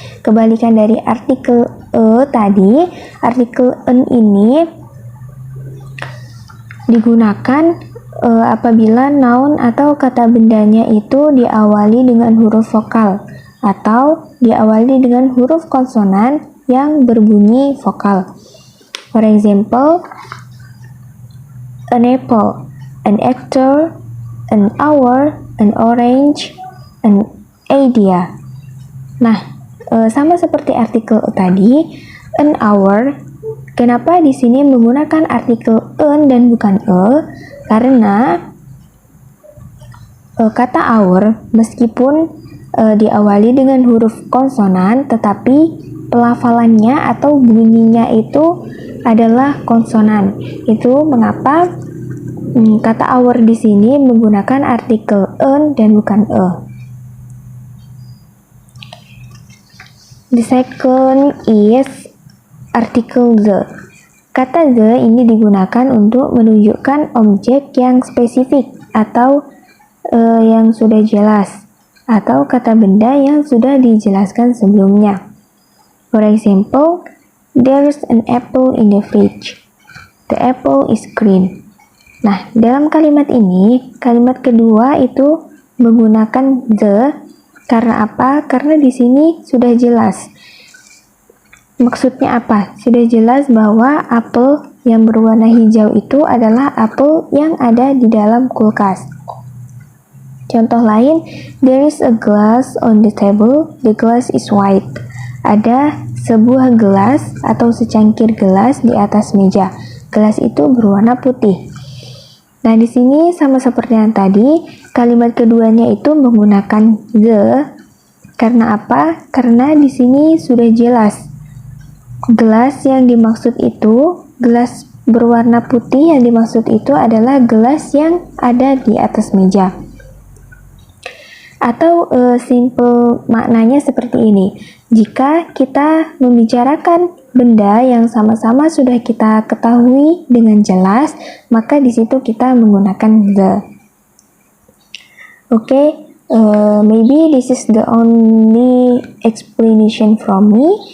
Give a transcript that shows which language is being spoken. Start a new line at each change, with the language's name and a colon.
Indonesian: Kebalikan dari artikel a tadi, artikel an ini digunakan apabila noun atau kata bendanya itu diawali dengan huruf vokal atau diawali dengan huruf konsonan yang berbunyi vokal.
English: For example, an apple, an actor, an hour, an orange, an idea.
Indonesian: Nah, sama seperti artikel tadi, an hour, kenapa di sini menggunakan artikel an dan bukan Karena kata hour meskipun diawali dengan huruf konsonan, tetapi pelafalannya atau bunyinya itu adalah konsonan. Itu mengapa kata hour di sini menggunakan artikel an dan bukan
English: The second is article the.
Indonesian: Kata the ini digunakan untuk menunjukkan objek yang spesifik atau yang sudah jelas, atau kata benda yang sudah dijelaskan sebelumnya.
English: For example, there's an apple in the fridge. The apple is green.
Indonesian: Nah, dalam kalimat ini, kalimat kedua itu menggunakan the. Karena apa? Karena di sini sudah jelas. Maksudnya apa? Sudah jelas bahwa apel yang berwarna hijau itu adalah apel yang ada di dalam kulkas. Contoh lain,
English: there is a glass on the table, the glass is white.
Indonesian: Ada sebuah gelas atau secangkir gelas di atas meja. Gelas itu berwarna putih. Nah, di sini sama seperti yang tadi, kalimat keduanya itu menggunakan the. Karena apa? Karena di sini sudah jelas. Gelas yang dimaksud itu, gelas berwarna putih yang dimaksud itu adalah gelas yang ada di atas meja. Atau simple maknanya seperti ini. Jika kita membicarakan benda yang sama-sama sudah kita ketahui dengan jelas, maka di situ kita menggunakan the.
English: Okay, maybe this is the only explanation from me.